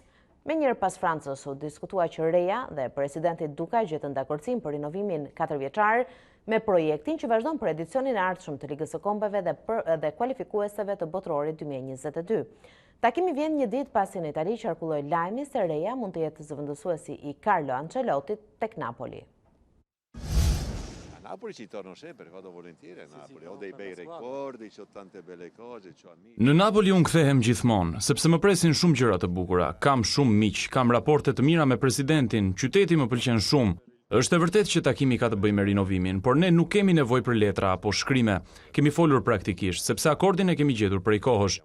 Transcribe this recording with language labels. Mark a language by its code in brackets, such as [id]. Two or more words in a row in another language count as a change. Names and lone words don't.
[sq] Me njërë pas Francës u diskutua që Reja dhe presidenti Duka gjetën dakordsim për rinovimin 4 vjeçar me projektin që vazhdon për edicionin e ardhshëm të Ligës së Kombeve dhe kualifikuesave të botrorit 2022. Takimi vjen një ditë pasi në Itali qarkulloi lajmi se Reja mund të jetë zëvendësuesi i Carlo Ancelottit tek Napoli. [it] Napoli ci torno sempre, vado volentieri a Napoli, ho dei bei ricordi, c'ho tante belle cose, c'ho amici. [sq] Në Napoli unë kthehem gjithmonë, sepse më presin shumë gjëra të bukura. Kam shumë miq, kam raporte të mira me presidentin, qyteti më pëlqen shumë. Është e vërtetë që takimi ka të bëjë me rinovimin, por ne nuk kemi nevojë për letra apo shkrime. Kemi folur praktikisht, sepse akordin e kemi gjetur prej kohësh.